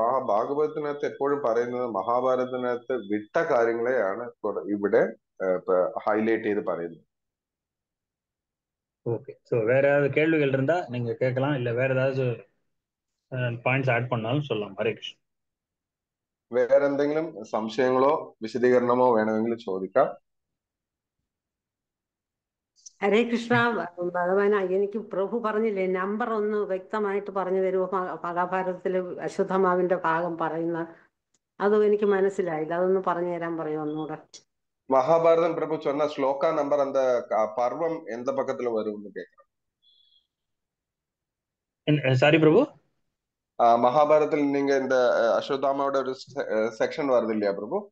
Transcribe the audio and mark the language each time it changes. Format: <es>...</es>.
<ml>ഭാഗവതത്തിനകത്ത് എപ്പോഴും പറയുന്നത് മഹാഭാരതത്തിനകത്ത് വിട്ട കാര്യങ്ങളെയാണ് ഇവിടെ ഹൈലൈറ്റ് ചെയ്ത് പറയുന്നത്.</ml> <ta>ஓகே, சோ வேற ஏதாவது கேள்விகள் இருந்தா நீங்க கேட்கலாம், இல்ல வேற ஏதாவது பாயிண்ட்ஸ் ஆட் பண்ணாலும் சொல்லலாம். ஹரே கிருஷ்ண.</ta> <ml>വേറെ എന്തെങ്കിലും സംശയങ്ങളോ വിശദീകരണമോ വേണമെങ്കിൽ ചോദിക്കാം. ഹരേ കൃഷ്ണ. ഭഗവാൻ, എനിക്ക് പ്രഭു പറഞ്ഞില്ലേ, നമ്പർ ഒന്ന് വ്യക്തമായിട്ട് പറഞ്ഞു തരുമോ? മഹാഭാരതത്തില് അശ്വത്ഥമാവിന്റെ ഭാഗം പറയുന്ന അതും എനിക്ക് മനസ്സിലായില്ല, അതൊന്ന് പറഞ്ഞു തരാൻ പറയും ഒന്നുകൂടെ.</ml> <ta>மகாபாரதம் பிரபு சொன்ன ஸ்லோகா நம்பர் அந்த பர்வம் எந்த பக்கத்துல வரும்னு கேக்குறேன். சாரி பிரபு. மகாபாரதத்தில் நீங்க இந்த அஸ்வத்தாமாவோட ஒரு செக்ஷன் வருது இல்லையா பிரபு?</ta>